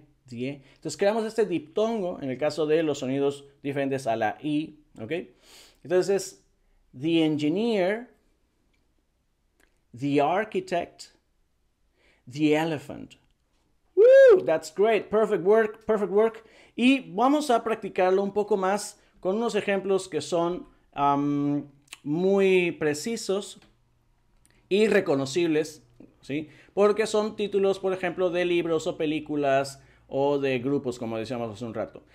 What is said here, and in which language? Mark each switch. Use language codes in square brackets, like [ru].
[es] Entonces creamos este diptongo en el caso de los sonidos diferentes a la I, ¿ok? [en] Entonces, the engineer, the architect, the elephant. Woo, that's great. Perfect work, perfect work. [es] Y vamos a practicarlo un poco más con unos ejemplos que son muy precisos y reconocibles, ¿sí? Porque son títulos, por ejemplo, de libros o películas o de grupos, como decíamos hace un rato.